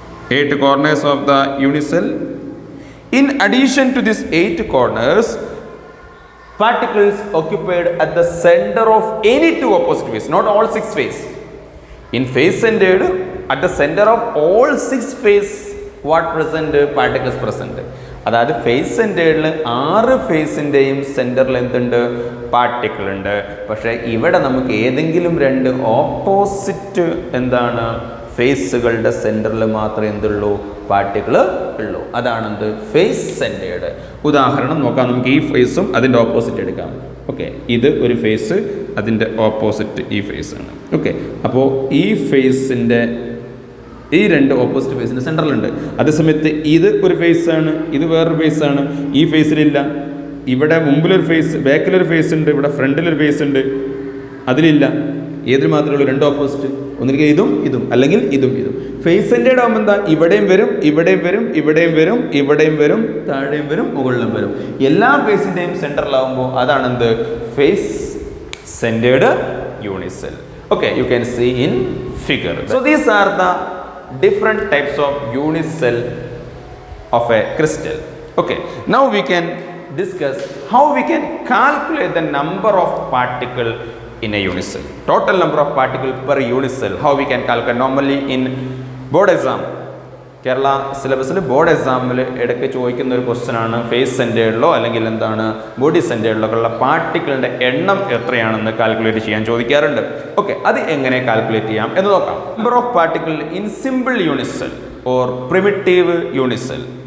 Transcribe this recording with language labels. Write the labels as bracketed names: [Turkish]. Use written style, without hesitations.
[English] 8 corners of the unicell. In addition to these 8 corners, particles occupied at the center of any 2 opposite faces, not all 6 faces. In face centered, at the center of all 6 faces, what present? Particles present. [Malayalam] അതായത് face സെൻറ്റേഡിൽ 6 ഫേസിൻ്റെയും സെൻറ്ററിൽ എന്തുണ്ട്? Particle ഉണ്ട്. പക്ഷേ ഇവിടെ നമുക്ക് ഏതെങ്കിലും 2 opposite എന്താണ് ഫേസുകളുടെ സെൻറ്ററിൽ മാത്രമേ എന്തുള്ളൂ? പാർട്ടിക്കിൾ ഉള്ളൂ. അതാണെന്ത്? Face centered. ഉദാഹരണം നോക്കാം. നമുക്ക് ഈ ഫേസും അതിൻ്റെ ഓപ്പോസിറ്റ് എടുക്കാം. ഓക്കെ, ഇത് ഒരു ഫേസ്, അതിൻ്റെ ഓപ്പോസിറ്റ് ഈ ഫേസാണ്. ഓക്കെ, അപ്പോൾ ഈ ഫേസിൻ്റെ ഈ 2 ഓപ്പോസിറ്റ് ഫേസിൻ്റെ സെൻറ്ററിലുണ്ട്. അതേസമയത്ത് ഇത് ഒരു ഫേസാണ്, ഇത് വേറൊരു ഫേസാണ്. ഈ ഫേസിലില്ല. ഇവിടെ മുമ്പിലൊരു ഫേസ്, ബാക്കിലൊരു ഫേസ് ഉണ്ട്, ഇവിടെ ഫ്രണ്ടിലൊരു ഫേസ് ഉണ്ട്, അതിലില്ല. ഏതിൽ മാത്രമേ ഉള്ളൂ? 2 ഓപ്പോസിറ്റ്. ഒന്നിലേക്ക് ഇതും ഇതും, അല്ലെങ്കിൽ ഇതും ഇതും. ഫേസ് സെൻറ്റേർഡ് ആകുമ്പോൾ എന്താ? ഇവിടെയും വരും, ഇവിടെയും വരും, ഇവിടെയും വരും, ഇവിടെയും വരും, താഴെയും വരും, മുകളിലും വരും. എല്ലാ ഫേസിൻ്റെയും സെൻറ്ററിലാവുമ്പോൾ അതാണെന്ത്? Face centred unit cell. [English] Okay, you can see in figure. So these are the different types of unit cell of a crystal. Okay, now we can discuss how we can calculate the number of particle in a unit cell. Total number of particle per unit cell. How we can calculate? Normally in board exam, [Malayalam] Kerala സിലബസിൽ board എക്സാമിൽ ഇടയ്ക്ക് ചോദിക്കുന്ന ഒരു question ആണ് face സെൻറ്റേഡിലോ അല്ലെങ്കിൽ എന്താണ് body സെൻറ്റേഡിലോ ഉള്ള പാർട്ടിക്കിളിൻ്റെ എണ്ണം എത്രയാണെന്ന് കാൽക്കുലേറ്റ് ചെയ്യാൻ ചോദിക്കാറുണ്ട്. ഓക്കെ, അത് എങ്ങനെ കാൽക്കുലേറ്റ് ചെയ്യാം എന്ന് നോക്കാം. [English] Number of particle in simple unit cell or primitive unit cell.